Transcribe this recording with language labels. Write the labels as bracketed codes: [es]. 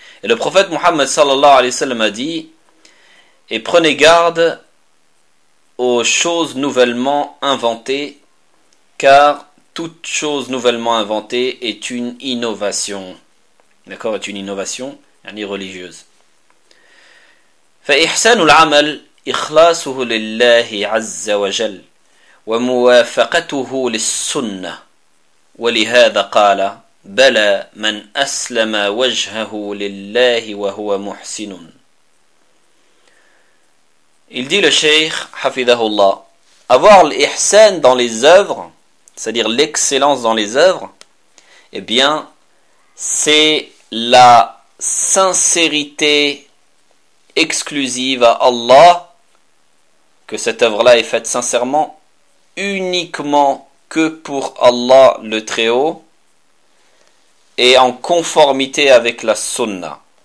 [fr] Et le prophète Muhammad sallallahu alayhi wa sallam a dit: et prenez garde aux choses nouvellement inventées, car toute chose nouvellement inventée est une innovation. D'accord, est une innovation, yani religieuse. [ar] فإحسان العمل إخلاصه لله عز وجل وموافقته للسنة ولهذا قال بلى من أسلم وجهه لله وهو محسن. [fr] Il dit le Cheikh [ar] حفظه الله, [fr] avoir l'ihsan dans les œuvres, c'est-à-dire l'excellence dans les œuvres, eh bien, c'est la sincérité exclusive à Allah, que cette œuvre-là est faite sincèrement, uniquement que pour Allah le Très-Haut, et en conformité avec la Sunna.